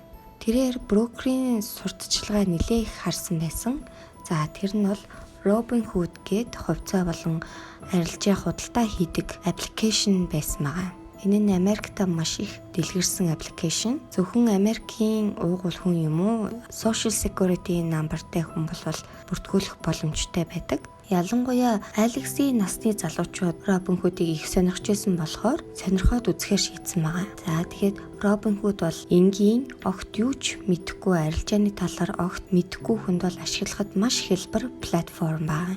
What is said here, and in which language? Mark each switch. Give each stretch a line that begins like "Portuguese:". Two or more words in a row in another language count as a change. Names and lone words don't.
Mongolian: Тэрээр брокерийн сурталчилгаа нэлээх харсан байсан. За тэр нь бол Robinhood гээд хувьцаа болон арилжаа худалдаа хийдэг аппликейшн байсан байгаа. Энэ нь Америкт маш их дэлгэрсэн аппликейшн. Зөвхөн Америкийн уугуул хүн юм уу?
English: Social Security numberтай
Mongolian: хүн бол бүртгүүлэх боломжтой байдаг. Ялангуяа Алексийн насны залуучууд Robinhood-ыг их сонирхож байсан болохоор сонирхоод үзэхээр шийдсэн байгаа. За тэгэхээр Robinhood бол энгийн огт юу ч мэдэхгүй арилжааны талаар огт мэдэхгүй хүнд бол ашиглахад маш хэлбэр платформ байна.